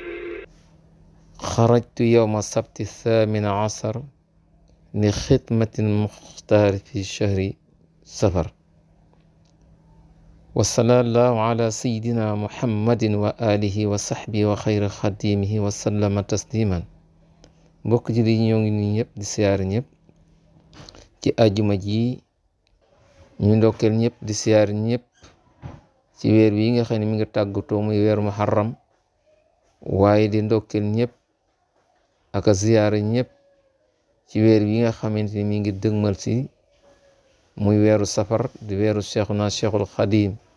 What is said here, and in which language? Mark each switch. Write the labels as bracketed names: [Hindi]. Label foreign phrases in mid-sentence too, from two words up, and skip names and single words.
[Arabic] خرجت يوم السبت 18 لخدمة المختار في شهر سفر. وصلى الله على سيدنا محمد وآله وصحبه وخير خديمه وسلم تسليما. [Wolof] mbokk ji di ñoo ngi nii ñëpp di siyaare ñëpp ci àjjuma ji ñu ndokkeel ñëpp di siyaare ñëpp ci weer wi nga xam ne mi ngi tàggatoo muy weeru muharram, waaye di ndokkeel ñëpp ak a siyaare ñëpp ci weer wi nga xamante ni mi ngi dëgmal si muy weeru safar di weeru cheikhuna cheikhul xadim.